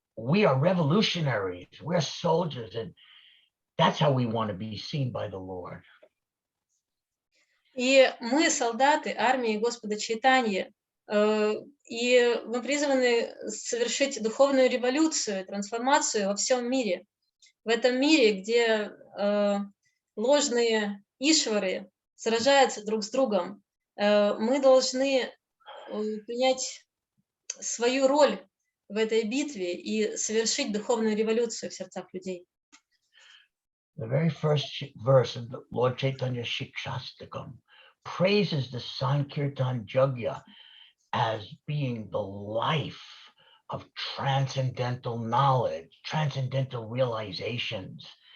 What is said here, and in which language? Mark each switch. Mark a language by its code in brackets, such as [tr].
[en] We are revolutionaries, we're soldiers, and that's how we want to be seen by the Lord. [ru] И мы солдаты армии Господа Чайтаньи, и мы призваны совершить духовную революцию, трансформацию во всем мире. В этом мире, где ложные ишвары сражаются друг с другом, мы должны принять свою роль в этой битве и совершить духовную революцию в сердцах людей. [en] The very first verse of the Lord Chaitanya Shikshastakam praises the Sankirtan Yajna as being the life of transcendental knowledge, transcendental realizations.